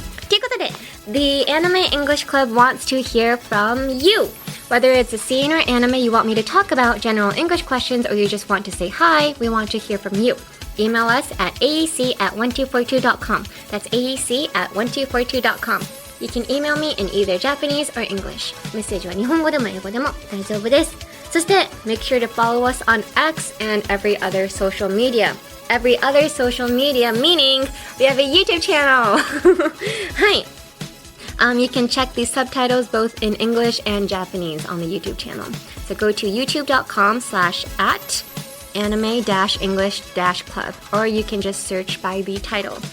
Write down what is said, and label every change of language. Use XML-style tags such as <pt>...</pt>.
<ja>ということで、</ja> <en>The Anime English Club wants to hear from you. Whether it's a scene or anime you want me to talk about, general English questions, or you just want to say hi, we want to hear from you. Email us at aec@1242.com. That's aec@1242.com. You can email me in either Japanese or English.</en> <ja>メッセージは日本語でも英語でも大丈夫です。そして、</ja> <en>make sure to follow us on X and every other social media. Every other social media, meaning we have a YouTube channel.</en> <ja>はい。</ja> <en>You can check these subtitles both in English and Japanese on the YouTube channel. So go to youtube.com/anime-english-club, or you can just search by the title.</en>